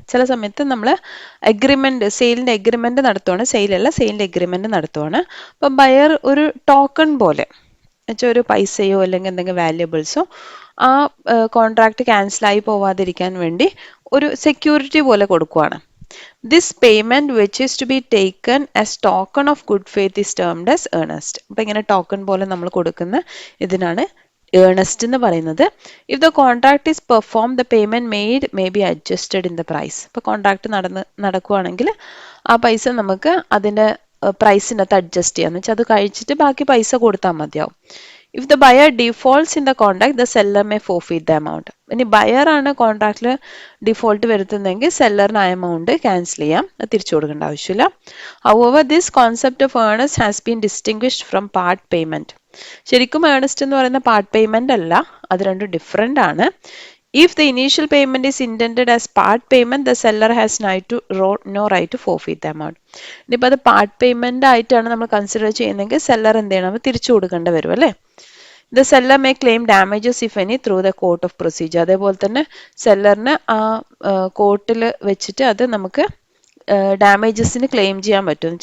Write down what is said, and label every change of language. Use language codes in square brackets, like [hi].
[ml] ചില സമയത്ത് നമ്മൾ സെയിലിന്റെ എഗ്രിമെന്റ് നടത്തുവാണ്, സെയിലല്ല സെയിലിന്റെ എഗ്രിമെന്റ് നടത്തുവാണ്. അപ്പം ബയർ ഒരു ടോക്കൺ പോലെ വെച്ചാൽ ഒരു പൈസയോ അല്ലെങ്കിൽ എന്തെങ്കിലും വാല്യുബിൾസോ ആ കോൺട്രാക്ട് ക്യാൻസലായി പോവാതിരിക്കാൻ വേണ്ടി ഒരു സെക്യൂരിറ്റി പോലെ കൊടുക്കുവാണ്. [en] This payment which is to be taken as token of good faith is termed as earnest. [ml] അപ്പോൾ ഇങ്ങനെ ടോക്കൺ പോലെ നമ്മൾ കൊടുക്കുന്ന ഇതിനാണ് ഏർണസ്റ്റ് എന്ന് പറയുന്നത്. [en] If the contract is perform the payment made may be adjusted in the price. [ml] ഇപ്പോൾ contract നടക്കുവാണെങ്കിൽ ആ പൈസ നമുക്ക് അതിന്റെ പ്രൈസിനകത്ത് അഡ്ജസ്റ്റ് ചെയ്യാന്ന് വെച്ചാൽ അത് കഴിച്ചിട്ട് ബാക്കി പൈസ കൊടുത്താൽ മതിയാവും. [en] If the buyer defaults in the contract, the seller may forfeit the amount. [ml] ഇനി ബയർ ആണ് കോൺട്രാക്റ്റിൽ ഡിഫോൾട്ട് വരുത്തുന്നതെങ്കിൽ സെല്ലറിന് ആ എമൗണ്ട് ക്യാൻസൽ ചെയ്യാം, തിരിച്ചു കൊടുക്കേണ്ട ആവശ്യമില്ല. [en] However, this concept of earnest has been distinguished from part payment. [ml] ശരിക്കും ഏർണസ്റ്റ് എന്ന് പറയുന്ന പാർട്ട് പേയ്മെന്റ് അല്ല, അത് രണ്ടും ഡിഫറെന്റ് ആണ്. [en] If the initial payment is intended as part payment, the seller has no right to forfeit the amount. [ml] ഇനിയിപ്പോൾ അത് part payment ആയിട്ടാണ് നമ്മൾ കൺസിഡർ ചെയ്യുന്നതെങ്കിൽ സെല്ലർ എന്ത് ചെയ്യണം, തിരിച്ചു കൊടുക്കേണ്ടി വരും അല്ലേ. [en] The seller may claim damages if any through the court of procedure. [ml] അതേപോലെ തന്നെ സെല്ലറിന് ആ കോർട്ടിൽ വെച്ചിട്ട് അത് നമുക്ക് ഡാമേജസിന് ക്ലെയിം ചെയ്യാൻ പറ്റും.